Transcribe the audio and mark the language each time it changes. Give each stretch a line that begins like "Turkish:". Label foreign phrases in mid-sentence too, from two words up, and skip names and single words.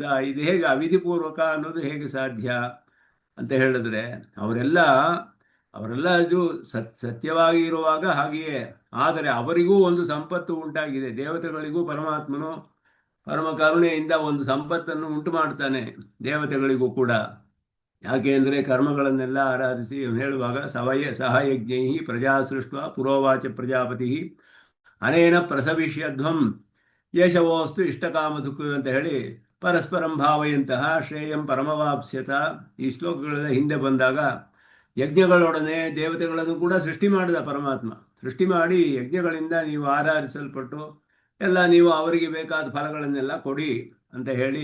Kannada: ಇದು ಹೇಗೆ ಅವಿಧಿಪೂರ್ವಕ ಅನ್ನೋದು ಹೇಗೆ ಸಾಧ್ಯ ಅಂತ ಹೇಳಿದ್ರೆ, ಅವರೆಲ್ಲ ಇದು ಸತ್ಯವಾಗಿ ಇರುವಾಗ ಹಾಗೆಯೇ. ಆದರೆ ಅವರಿಗೂ ಒಂದು ಸಂಪತ್ತು ಉಂಟಾಗಿದೆ. ದೇವತೆಗಳಿಗೂ ಪರಮಾತ್ಮನು ಪರಮ ಕರುಣೆಯಿಂದ ಒಂದು ಸಂಪತ್ತನ್ನು ಉಂಟು ಮಾಡ್ತಾನೆ, ದೇವತೆಗಳಿಗೂ ಕೂಡ. ಯಾಕೆ ಅಂದರೆ ಕರ್ಮಗಳನ್ನೆಲ್ಲ ಆರಾಧಿಸಿ ಹೇಳುವಾಗ
Sanskrit: ಸಹಯಜ್ಞೈ ಪ್ರಜಾ ಸೃಷ್ಟ ಪುರೋವಾಚ ಪ್ರಜಾಪತಿ ಅನೇನ ಪ್ರಸವಿಷ್ಯಧ್ವಂ ಯಶವೋಸ್ತು ಇಷ್ಟಕಾಮಧುಕು
Kannada: ಅಂತ ಹೇಳಿ
Sanskrit: ಪರಸ್ಪರಂ ಭಾವಯಂತಹ ಶ್ರೇಯಂ ಪರಮವಾಪ್ಸ್ಯತ.
Kannada: ಈ ಶ್ಲೋಕಗಳ ಹಿಂದೆ ಬಂದಾಗ ಯಜ್ಞಗಳೊಡನೆ ದೇವತೆಗಳನ್ನು ಕೂಡ ಸೃಷ್ಟಿ ಮಾಡಿದ ಪರಮಾತ್ಮ. ಸೃಷ್ಟಿ ಮಾಡಿ ಯಜ್ಞಗಳಿಂದ ನೀವು ಆರಾಧಿಸಲ್ಪಟ್ಟು ಎಲ್ಲ ನೀವು ಅವರಿಗೆ ಬೇಕಾದ ಫಲಗಳನ್ನೆಲ್ಲ ಕೊಡಿ ಅಂತ ಹೇಳಿ.